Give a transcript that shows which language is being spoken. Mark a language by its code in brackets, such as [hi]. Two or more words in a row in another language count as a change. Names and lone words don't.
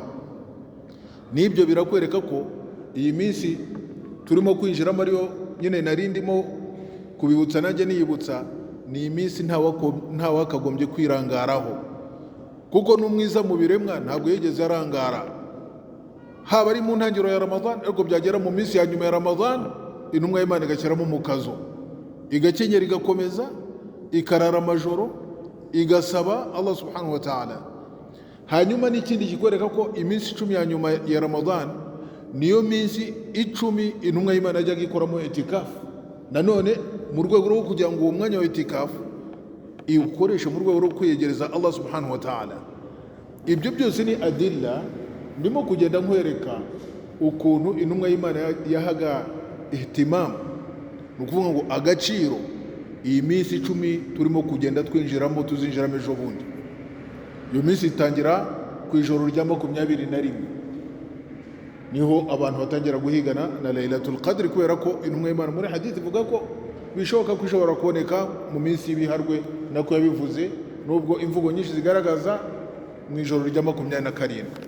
[rw] Nibyo birakwereka ko iyi minsi turimo kwinjiramo ariyo nyine narindimo kubibutsa nanjye niyibutsa, ni iminsi nta wakagombye kwirangaraho, kuko n'umwiza mu biremwa ntabwo yigeze arangara. Haba ari mu ntangiriro ya Ramadhan, ariko byagera mu minsi ya nyuma ya Ramadhan, intumwa y'Imana igashyiramo umukazo, igakenyera, igakomeza, ikarara amajoro, igasaba [ar] الله سبحانه وتعالى. [rw] Hanyuma n'ikindi kikwereka ko iminsi 10 ya nyuma ya Ramadhan niyo minsi 10 intumwa y'Imana yajyaga ikoramo itikafu. Nanone mu rwego rwo kugira ngo uwo mwanya wa itikafu iwukoreshe mu rwego rwo kwiyegereza [ar] الله سبحانه وتعالى. [rw] Ibyo byose ni adilla ndimo kugenda nkwereka ukuntu intumwa y'Imana yahaga ihtimam, ni ukuvuga ngo agaciro iyi minsi 10 turimo kugenda twinjiramo, tuzinjiramo ejo bundi. Iyo minsi itangira ku ijoro rya 21, niho abantu batangira guhigana na Laylatul Qadr, kubera ko intumwa y'Imana muri hadith ivuga ko bishoboka ko ishobora kuboneka mu minsi y'ibiharwe, nako yabivuze, nubwo imvugo nyinshi zigaragaza mu ijoro rya 27.